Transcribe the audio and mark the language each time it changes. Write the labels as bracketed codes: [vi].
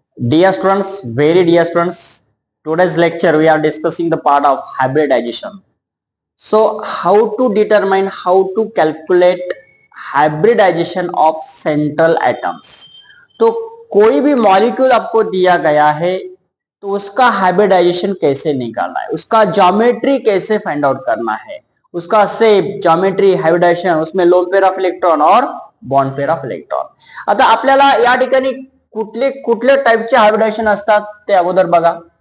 [en] Dear students, very dear students, today's lecture we are discussing the part of hybridization. So, how to determine, how to calculate hybridization of central atoms. [hi] तो कोई भी molecule आपको दिया गया है तो उसका हाइब्रिडाइजेशन कैसे निकालना है, उसका ज्योमेट्री कैसे फाइंड आउट करना है, उसका शेप, ज्योमेट्री, हाइब्रिडाइजेशन, उसमें लोन पेयर ऑफ इलेक्ट्रॉन और बॉन्ड पेयर ऑफ इलेक्ट्रॉन. [mr] आता आपल्याला या ठिकाणी कुठले कुठले टाइपचे हायब्रिडायजेशन असतात ते अगोदर बघा.